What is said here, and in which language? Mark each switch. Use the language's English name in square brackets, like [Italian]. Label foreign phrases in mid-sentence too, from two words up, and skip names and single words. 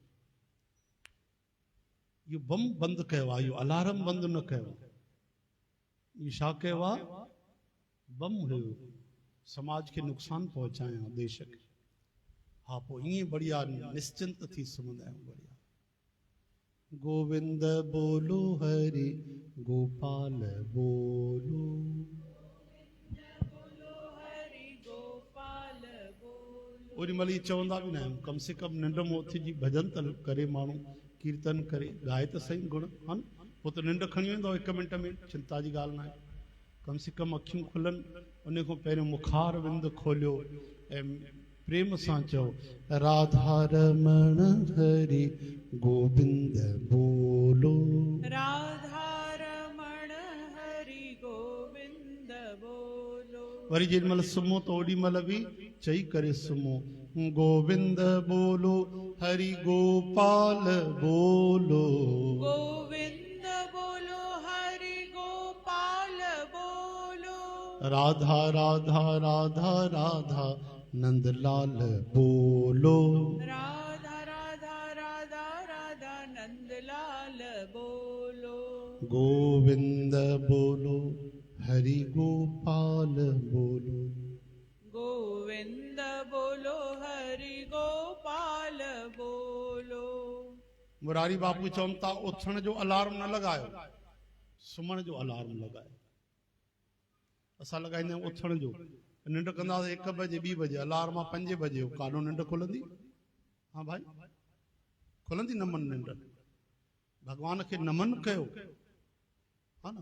[Sindhi] इहो बम बंदि कयो आहे, इहो अलार्म बंदि न कयो। इहो छा कयो आहे? बम हुयो, समाज खे नुक़सान पहुचाया, देश खे। हा, पोइ ईअं बढ़िया निश्चिंत थी सुम्हंदा आहियूं। [Hindi] बढ़िया। गोविंद बोलो हरि गोपाल बोलो, [Sindhi] ओॾी महिल चवंदा बि न आहियूं। [Hindi] कम से कम [Sindhi] निंड में उथजी भजन त करे, माण्हू कीर्तन करे, ॻाए त सही गुण, हा न। पोइ त निंड खणी वेंदो 1 मिंट में, चिंता जी ॻाल्हि न आहे। [Hindi] कम से कम [Sindhi] अखियूं खुलनि, उन खां पहिरियों मुखार विंद खोलियो ऐं प्रेम सां चओ [Hindi] राधा रमण हरि गोविंद बोलो, राधा रमण हरि गोविंद बोलो। [Sindhi] वरी जेॾी महिल सुम्हो त ओॾी महिल बि चई करे सुम्हो, [Hindi] गोविंद बोलो हरि गोपाल बोलो, गोविंद बोलो हरि गोपाल बोलो, राधा राधा राधा राधा नंदलाल बोलो, राधा राधा राधा राधा नंदलाल बोलो। गोविंद बोलो हरि गोपाल बोलो। गोविंद बोलो हरि गोपाल बोलो। [Sindhi] मुरारी बापू चवनि था उथण जो अलार्म न लॻायो, सुम्हण जो अलार्म लॻायो। असां लॻाईंदा आहियूं उथण जो, निंड कंदासीं 1 बजे 2 बजे, अलार्म आहे 5 बजे, काॾो निंड खुलंदी? हाँ भाई खुलंदी नमन निंड? भगवान खे नमन कयो, हा न।